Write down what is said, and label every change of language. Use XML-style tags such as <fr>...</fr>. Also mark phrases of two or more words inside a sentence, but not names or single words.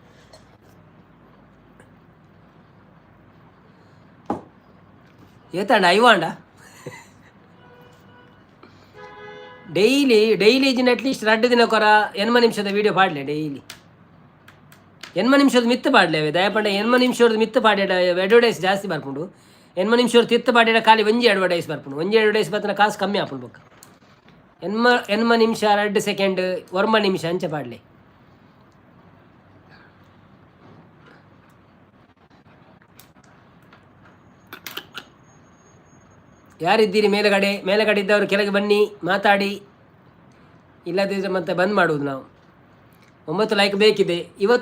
<tcy>ಏತಾಂಡ ಐವಾಂಡ ಡೈಲಿ ಇಜಿನ ಅಟ್ಲೀಸ್ಟ್ 2 ದಿನ ಕೊರ 8 ನಿಮಿಷದ ವೀಡಿಯೋ ಪಾಡಲೆ. ಡೈಲಿ 8 ನಿಮಿಷದ ಮಿತ್ತು ಪಾಡಲೆ. ಅವೆ ದಯಪಂಡ 8 ನಿಮಿಷದ ಮಿತ್ತು ಪಾಡೇಡ ಅಡ್ವರ್ಟೈಸ್ ಜಾಸ್ತಿ ಬರ್ಪುಂಡು. 8 ನಿಮಿಷದ ತಿತ್ತು ಪಾಡೇಡ ಖಾಲಿ ಒಂಜಿ ಅಡ್ವರ್ಟೈಸ್ ಬರ್ಪುಂಡು. ಒಂಜಿ ಅಡ್ವರ್ಟೈಸ್ ಬರ್ತನ ಕಾಸು ಕಮ್ಮಿ ಆಪುಂಡು. ಬೊಕ್ಕ 8 ನಿಮಿಷ 2 ಸೆಕೆಂಡ್ 1 ನಿಮಿಷ ಅಂಚೆ ಪಾಡಲೆ.</tcy> <kn>ಯಾರಿದ್ದೀರಿ ಮೇಲುಗಡೆ ಇದ್ದವರು ಕೆಳಗೆ ಬನ್ನಿ, ಮಾತಾಡಿ. ಇಲ್ಲದಿದ್ದರೆ ಮತ್ತೆ ಬಂದ್ ಮಾಡುವುದು ನಾವು. 9 ಲೈಕ್ ಬೇಕಿದೆ ಇವತ್ತು.</kn>